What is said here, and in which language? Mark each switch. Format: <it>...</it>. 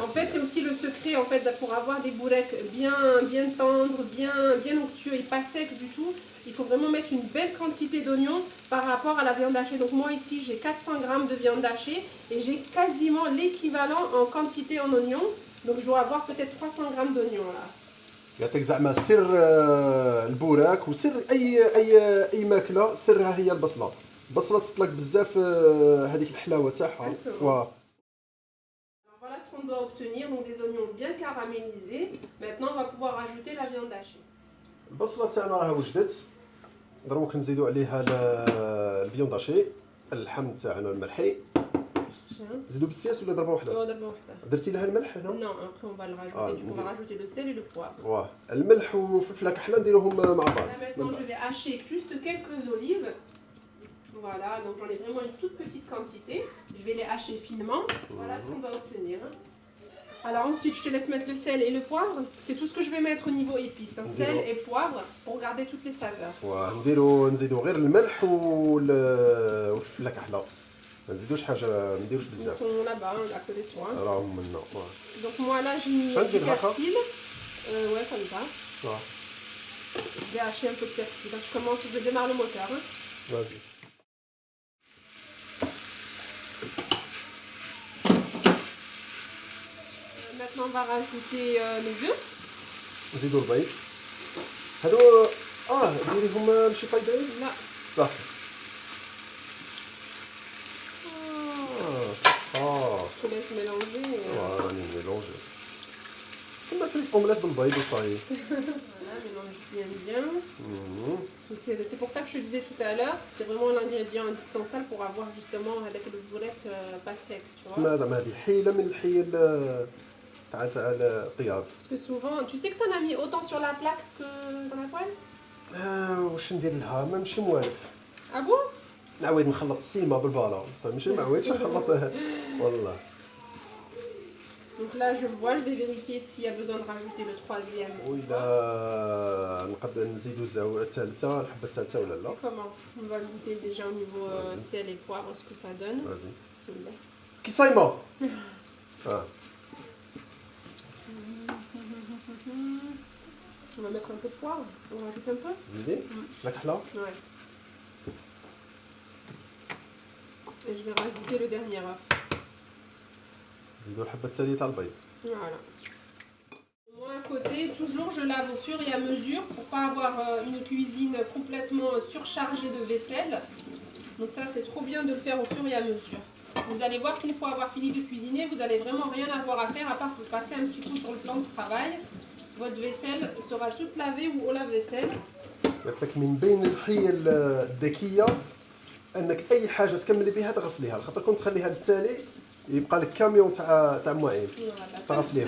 <fr>En fait, c'est aussi le secret en fait pour avoir des bourrecs bien tendres, bien onctueux et pas secs du tout. Il faut vraiment mettre une belle quantité d'oignons par rapport à la viande hachée. Donc moi ici, j'ai 400 grammes de viande hachée et j'ai quasiment l'équivalent en quantité en oignons. Donc je dois avoir peut-être 300 grammes d'oignons là.</fr> <ar>يعطيك زعما سر البوراك وسر اي ماكله سرها هي البصله البصله تطلق بزاف هذيك الحلاوه تاعها</ar> <fr>Voilà ce qu'on doit obtenir, donc des oignons bien caramélisés. Maintenant, on va pouvoir ajouter la viande hachée.</fr> <ar>البصله تاعنا راه وجدت دروك نزيدوا عليها الفيوند هاشي اللحم تاعنا المرحي زيدوا بالسياس ولا ضربه واحده؟ ضربه واحده. درتي لها الملح هنا؟</ar> <fr>Non, après on va le rajouter. On va rajouter le sel et le poivre.</fr> <ar>واه الملح وفلفله كحله نديروهم مع بعض.</ar> <fr>Maintenant, je vais hacher juste quelques olives. Voilà, donc j'en ai vraiment une toute petite quantité. Je vais les hacher finement. Voilà ce qu'on doit obtenir. Alors ensuite, je te laisse mettre le sel et le poivre. C'est tout ce que je vais mettre au niveau épices. Sel et poivre pour garder toutes les saveurs.</fr> <ar>نزيدوا غير الملح والفلفله كحله. ما نزيدوش حاجه ما نديروش بزاف.</ar> <fr>Ils sont là-bas, à côté de toi.</fr> <ar>راهم منا.</ar> <fr>Donc moi là, j'ai mis du persil. Ouais, comme ça. Je vais hacher un peu de persil. Donc, je démarre le moteur. Hein. Vas-y. Maintenant, on va rajouter les œufs.</fr> <ar>نزيدوا البيض. هادو ديريهم ماشي فايدين؟ لا. صافي.</ar> <fr>Je te laisse mélanger.</fr> <ar>راني ميلونجي. سما في الأومليت بالبيض وصاي.</ar> <fr>Voilà, mélange bien. C'est pour ça que je te disais tout à l'heure, c'était vraiment l'ingrédient indispensable pour avoir justement avec le bourrec pas sec, tu vois.</fr> <ar>سما زعما هذه حيلة من الحيل تاع الطياب.</ar> <fr>Parce que souvent, tu sais que t'en as mis autant sur la plaque que dans la poêle?</fr> <ar>واش ندير لها ماشي موالف.</ar> <fr>Ah bon?</fr> <ar>نعاود نخلط السيمه بالبالا صافي ماشي معاودش نخلط والله.</ar> <fr>Donc là je vois, je vais vérifier s'il y a besoin de rajouter le troisième.</fr> <ar>وإذا نقدر نزيدو الثالثة الحبة الثالثة ولا لا.</ar> <fr>Comment? On va goûter déjà au niveau sel et poivre ce que ça donne. Vas-y. Celui-là.</fr> <ar>كي صايمة.</ar> <fr>On va mettre un peu de poivre, on rajoute un peu.</fr> <ar>زيدي فلفلة كحلة.</ar> <fr>Ouais. Et je vais rajouter le dernier œuf.</fr> <ar>نزيدو الحبة الثانية تاع البيض.</ar> <fr>Voilà. Moi à côté, toujours je lave au fur et à mesure pour pas avoir une cuisine complètement surchargée de vaisselle. Donc ça c'est trop bien de le faire au fur et à mesure. Vous allez voir qu'une fois avoir fini de cuisiner, vous n'allez vraiment rien avoir à faire à part vous passer un petit coup sur le plan de travail. Votre vaisselle sera toute lavée ou au lave-vaisselle.</fr> <ar>قلت لك من بين الحيل الذكية انك اي حاجه تكملي بها تغسليها، خاطر كنت تخليها للتالي يبقى لك كاميون تاع مواعين تغسليهم.</ar>